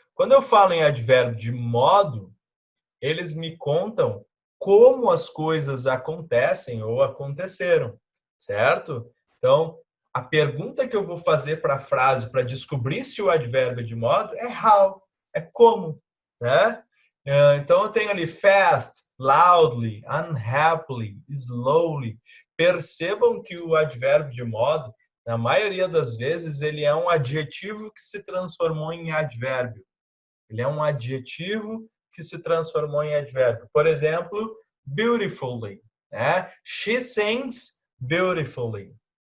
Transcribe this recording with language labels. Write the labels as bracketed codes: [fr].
[pt] Quando eu falo em advérbio de modo, eles me contam como as coisas acontecem ou aconteceram, certo? Então, a pergunta que eu vou fazer para a frase para descobrir se o advérbio é de modo é how, é como, né? Então, eu tenho ali fast, loudly, unhappily, slowly. Percebam que o advérbio de modo, na maioria das vezes, ele é um adjetivo que se transformou em advérbio. Ele é um adjetivo que se transformou em advérbio. Por exemplo, beautifully. Né? [en] She sings beautifully.